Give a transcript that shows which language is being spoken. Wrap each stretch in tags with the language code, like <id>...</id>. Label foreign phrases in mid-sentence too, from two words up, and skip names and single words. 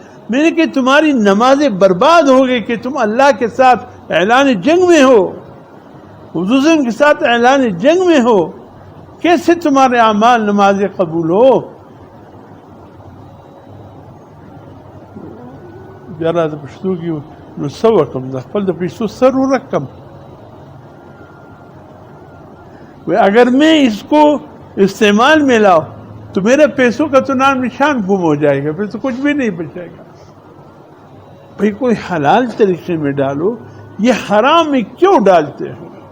<ur>میں نے کہا تمہاری نمازیں برباد ہو گئی کہ تم اللہ کے ساتھ اعلان جنگ میں ہو، حضور کے ساتھ اعلان جنگ میں ہو. کیسے تمہارے اعمال نمازیں قبول ہو؟</ur> <ps>جرا د پښتو کې نو څه وکړم، د خپل د پیسو سر ورکم.</ps> <ur>اگر میں اس کو استعمال میں لاؤ تو میرے پیسوں کا تو نام نشان گم ہو جائے گا، پھر تو کچھ بھی نہیں بچائے گا. بھئی کوئی حلال طریقے میں ڈالو، یہ حرام میں کیوں ڈالتے ہو؟</ur>